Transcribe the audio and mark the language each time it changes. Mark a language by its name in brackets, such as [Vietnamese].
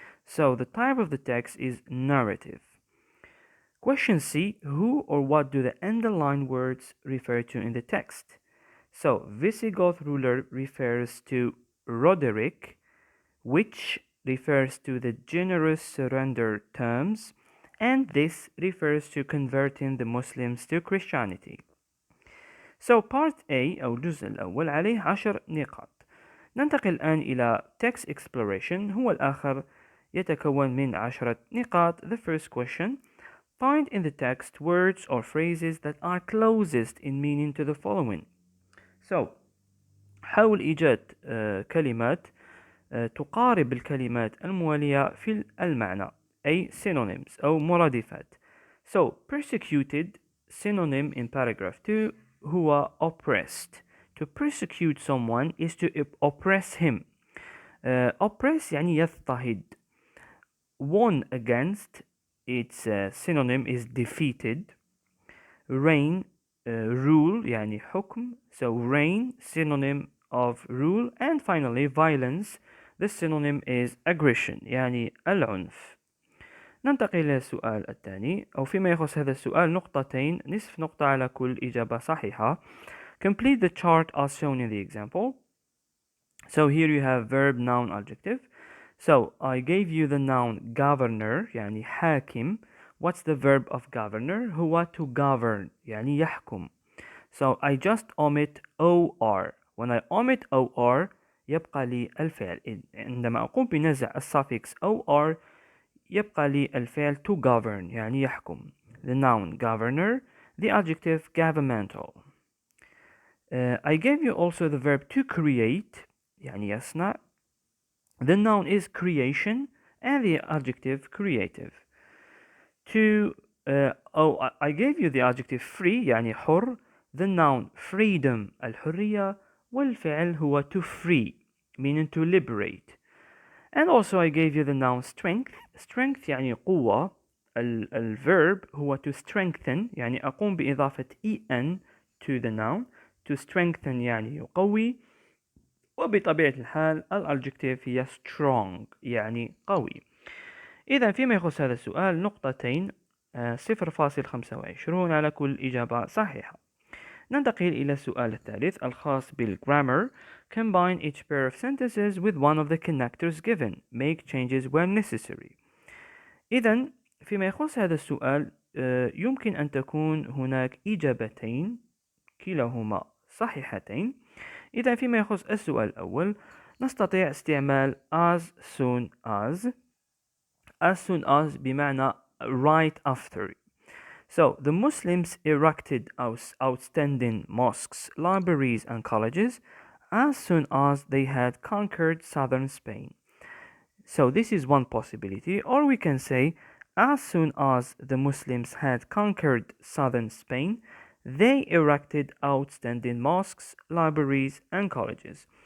[English] So the type of the text is narrative. Question C, who or what do the underlined words refer to in the text? So Visigoth ruler refers to Roderick, which refers to the generous surrender terms, and this refers to converting the Muslims to Christianity. [Arabic] So part A أو الجزء الأول عليه 10 نقاط. ننتقل الآن إلى text exploration. هو الآخر يتكون من 10 نقاط. [English] The first question, find in the text words or phrases that are closest in meaning to the following. [Arabic] So حاول إيجاد كلمات تقارب الكلمات الموالية في المعنى, أي synonyms أو مرادفات. [English] So persecuted, synonym in paragraph 2 هو oppressed. To persecute someone is to oppress him. [Arabic] oppress يعني يضطهد. [English] won against, its synonym is defeated. reign, rule يعني حكم, so reign synonym of rule. And finally violence, the synonym is aggression يعني العنف. [Arabic] ننتقل إلى السؤال الثاني، أو فيما يخص هذا السؤال نقطتين، نصف نقطة على كل إجابة صحيحة. [English] Complete the chart as shown in the example. So here you have verb, noun, adjective. So I gave you the noun governor يعني حاكم. What's the verb of governor? [Arabic] هو to govern يعني يحكم. [English] So I just omit or. When I omit or [Arabic] يبقى لي الفعل. عندما أقوم بنزع الsuffix or يبقى لي الفعل to govern يعني يحكم. [English] The noun governor, the adjective governmental. I gave you also the verb to create يعني يصنع. The noun is creation and the adjective creative. To I gave you the adjective free يعني حر. The noun freedom الحرية. [Arabic] والفعل هو [English] to free meaning to liberate. And also I gave you the noun strength. [Arabic] Strength يعني قوة. الverb هو to strengthen يعني أقوم بإضافة en [English] to the noun. To strengthen يعني يقوي. [Arabic] وبطبيعة الحال الadjective هي strong يعني قوي. إذا فيما يخص هذا السؤال نقطتين، 0.25 على كل إجابة صحيحة. ننتقل إلى السؤال الثالث الخاص بالgrammar. [English] Combine each pair of sentences with one of the connectors given. Make changes where necessary. [Arabic] إذا فيما يخص هذا السؤال يمكن أن تكون هناك إجابتين كلاهما صحيحتين. إذا فيما يخص السؤال الأول نستطيع استعمال as soon as. [English] As soon as بمعنى right after. So the Muslims erected outstanding mosques, libraries and colleges as soon as they had conquered southern Spain. So this is one possibility, or we can say as soon as the Muslims had conquered southern Spain, they erected outstanding mosques, libraries and colleges.